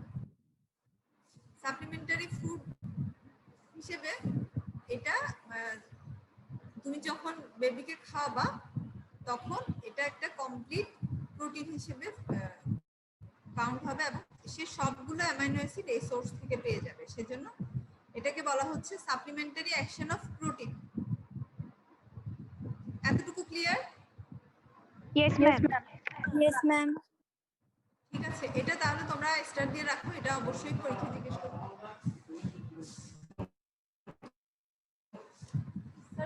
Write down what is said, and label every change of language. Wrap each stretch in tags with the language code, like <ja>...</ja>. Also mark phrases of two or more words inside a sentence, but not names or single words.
<en>supplementary food</en> <bn>হিসেবে এটা তুমি যখন বেবিকে খাওয়াবা তখন এটা একটা</bn> <en>complete protein</en> <bn>হিসেবে কাউন্ট হবে এবং সে সবগুলো</bn> <en>amino acid</en> <bn>এই সোর্স থেকে পেয়ে যাবে, সেজন্য এটাকে বলা হচ্ছে</bn> <en>supplementary action of protein.</en> <bn>এতটুকু ক্লিয়ার?</bn> <en>Yes, ma'am. Yes, ma'am.</en> <bn>ঠিক আছে, এটা তাহলে তোমরা স্টার দিয়ে রাখো, এটা অবশ্যই পরীক্ষা জিজ্ঞেস করবে। স্যার</bn>